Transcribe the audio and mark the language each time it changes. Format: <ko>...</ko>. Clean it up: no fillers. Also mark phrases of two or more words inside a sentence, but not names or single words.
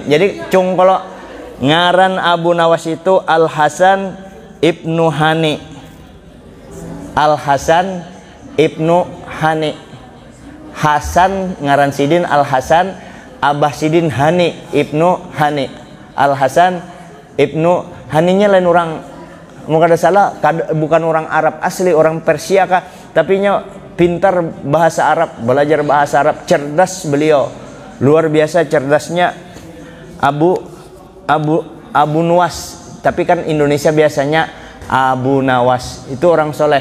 <bjn>Jadi cung kalau ngaran Abu Nawas itu Al Hasan Ibnu Hani. Al Hasan Ibnu Hani. Hasan ngaran sidin Al Hasan, Abah sidin Hani Ibnu Hani.</bjn> <id>Al Hasan Ibnu Haninya lain orang, mau kada salah, bukan orang Arab asli, orang Persia kah, tapi nya pintar bahasa Arab, belajar bahasa Arab, cerdas beliau, luar biasa cerdasnya. Abu Nuwas, tapi kan Indonesia biasanya Abu Nawas, itu orang soleh.</id>